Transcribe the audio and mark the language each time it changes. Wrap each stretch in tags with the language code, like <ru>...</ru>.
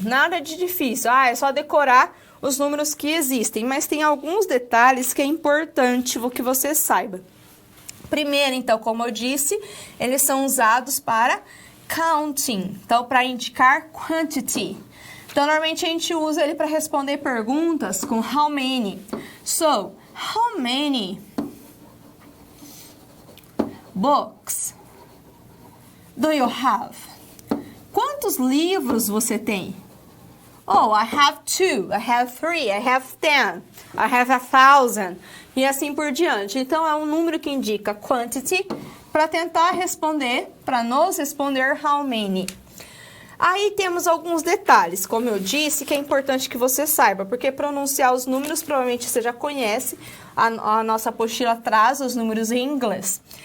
<pt>Nada de difícil. É só decorar os números que existem, mas tem alguns detalhes que é importante que você saiba. Primeiro, então, como eu disse, eles são usados para counting, então, para indicar quantity. Então, normalmente a gente usa ele para responder perguntas com how many.</pt> <en>So, how many books do you have?</en> <pt>Quantos livros você tem?</pt> <en>I have 2, I have 3, I have 10, I have 1,000,</en> <pt>e assim por diante. Então, é um número que indica quantity para tentar responder, para nos responder how many. Aí temos alguns detalhes, como eu disse, que é importante que você saiba, porque pronunciar os números, provavelmente você já conhece, a nossa apostila traz os números em inglês.</pt>